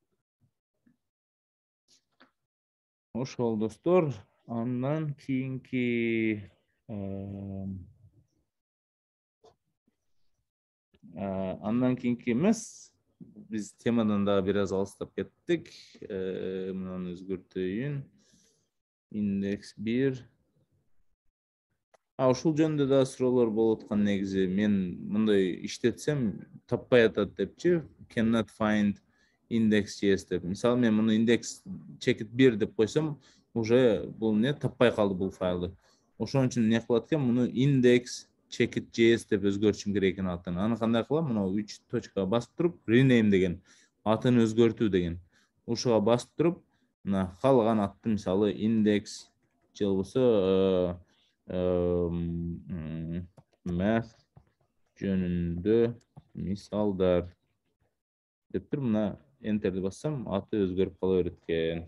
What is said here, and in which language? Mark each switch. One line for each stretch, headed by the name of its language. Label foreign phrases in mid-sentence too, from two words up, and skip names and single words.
Kyrgyz: Ошол достор, андан кийинки эмес, биз темадан дагы бир аз алыстап кеттик. Мынаны өзгөртөйүн. Индекс 1. Ушул жөнүндө да суроолор болуп аткан негизи. Мен мындай иштетсем таппай атат депчи,
English: cannot find index.js деп.
Kyrgyz: Мисалы мен муну index checkit 1 деп койсом, уже бул не таппай калды бул файлды. Ошон үчүн не кылат экен? Муну index checkit.js деп өзгөртүшүм керек экен атын. Аны кандай кылам? Мына 3 точкага басып туруп, rename деген, атын өзгөртүү деген. Ушуга басып туруп, мына калган атты мисалы index же болбосо math жөнүндө мисалдар деп туруп, мына enterди бассам, аты өзгөрүп кала берет экен.